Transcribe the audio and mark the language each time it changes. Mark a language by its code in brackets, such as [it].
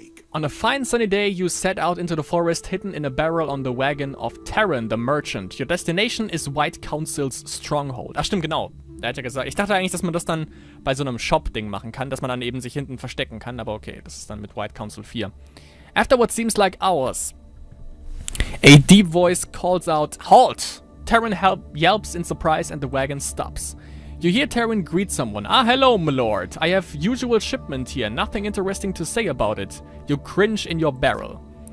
[en] On a fine sunny day, you set out into the forest, hidden in a barrel on the wagon of Terran, the merchant. Your destination is White Council's stronghold. [de] Ach, stimmt, genau. Der hat ja gesagt, ich dachte eigentlich, dass man das dann bei so einem Shop-Ding machen kann, dass man dann eben sich hinten verstecken kann, aber okay, das ist dann mit White Council 4. [en] After what seems like hours, a deep voice calls out, "Halt!" Terran yelps in surprise and the wagon stops. You hear Terran greet someone. Ah, hello, my lord. I have usual shipment here. Nothing interesting to say about it. You cringe in your barrel.